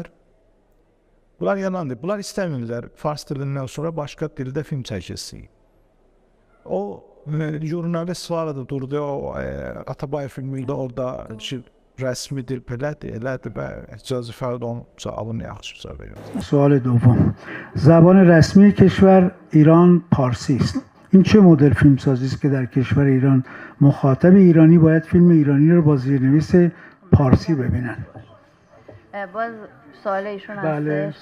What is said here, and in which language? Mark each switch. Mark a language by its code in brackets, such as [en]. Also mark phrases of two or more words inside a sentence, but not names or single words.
[az] Bunlar yalandır, bunlar istəmirlər fars dilindən sonra başqa dildə film çəkilsin. O jurnalist var da durdu, o Atabay filmində orada rəsmidir, belədir, elədir və icazə fərd onun cavabını yaxşı verir. [fa] سوال دوم زبان رسمی کشور ایران پارسی است. این چه مدل فیلمسازی است که در کشور ایران مخاطب ایرانی باید فیلم ایرانی رو با زیرنویس پارسی ببینن؟ باز سوال ایشون بله هستش.